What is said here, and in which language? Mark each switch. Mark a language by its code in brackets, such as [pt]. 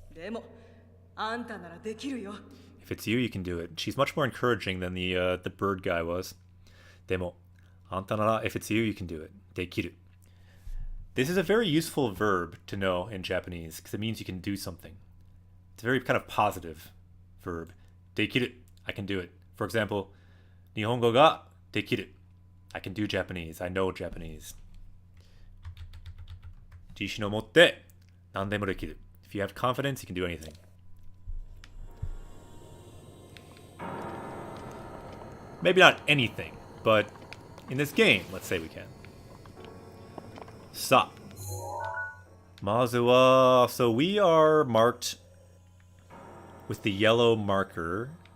[en] If it's you, you can do it. She's much more encouraging than the bird guy was. [ja] でも、あんたなら [en] if it's you, you can do it. [ja] できる. [en] This is a very useful verb to know in Japanese because it means you can do something. It's a very kind of positive verb. できる.I can do it. For example, [ja] 日本語ができる. [en] I can do Japanese. I know Japanese. [ja] 自信を持って何でもできる. [en] If you have confidence, you can do anything. Maybe not anything, but in this game, let's say we can. [ja] さあ. まずは, [en] so we are marked with the yellow marker.